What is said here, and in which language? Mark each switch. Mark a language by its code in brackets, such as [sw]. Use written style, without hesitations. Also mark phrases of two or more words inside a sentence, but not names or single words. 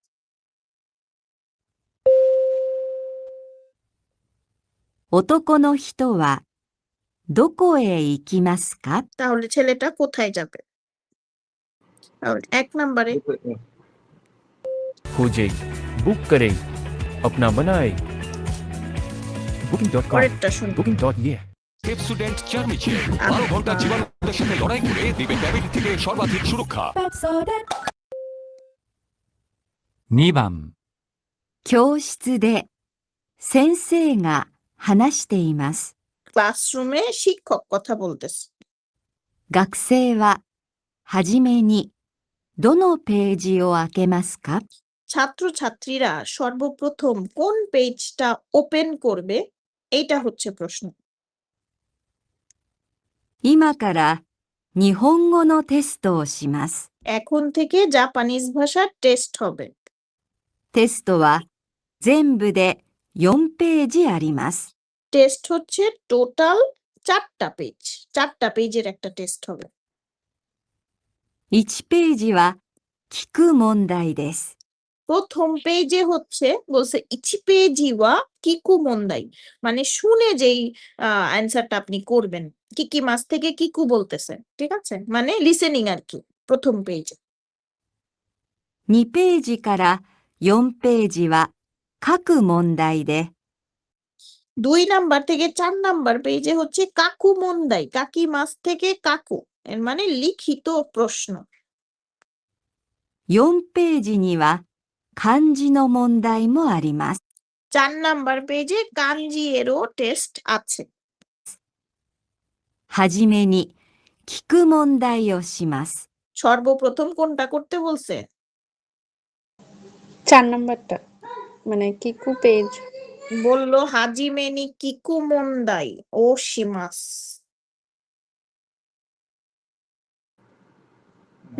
[ja] 男の人はどこへ行きますか? [bn] তাহলে ছেলেটা কোথায় যাবে? তাহলে 1 নম্বরে [hi] खोजें, बुक करें, अपना बनाएं। Booking.com, [bn] পরেরটা শুনুন। Booking.ie পেপসুডেন্ট চার্মি চেয়ার 12 ঘন্টা জীবাণুদের সাথে লড়াই করে দিবে ডায়াবেটিস থেকে সর্বাধিক সুরক্ষা। [ja] 2番、教室で先生が話しています。 [bn] ক্লাসরুমে শিক্ষক কথা বলতেছে। [ja] 学生ははじめにどのページを開けますか? [bn] ছাত্রছাত্রীরা সর্বপ্রথম কোন পেজটা ওপেন করবে এইটা হচ্ছে প্রশ্ন। [ja] 今から日本語のテストをします。 [bn] এখন থেকে জাপানিজ ভাষার টেস্ট হবে। [ja] テストは全部で4ページあります。 [bn] টেস্ট হচ্ছে টোটাল 4টা পেজ, 4টা পেজের একটা টেস্ট হবে। [ja] 1 ページは聞く問題です。 [bn] প্রথম পেজে হচ্ছে বলছে [ja] 一 ページ は 聞く 問題, [bn] মানে শুনে যেই অ্যান্সারটা আপনি করবেন। [ja] 聞きます [bn] থেকে কিকু বলতেছে, ঠিক আছে, মানে লিসেনিং আর কি প্রথম পেজে। [ja] 2 ページから4ページは書く問題で、 [bn] 2 নাম্বার থেকে 4 নাম্বার পেজে হচ্ছে [ja] 書く 問題, 書きます [bn] থেকে কাকু, এর মানে লিখিত প্রশ্ন। [ja] 4 ページには漢字の問題もあります。 [bn] 4 নাম্বার পেজে কাঞ্জি এরও টেস্ট আছে। [ja] はじめに聞く問題をします。 [bn] সর্বপ্রথম কোনটা করতে বলছে? 4 নাম্বারটা মানে [ja] 聞く ページ. [bn] বললো [ja] はじめに 聞く 問題 を します. [bn] 2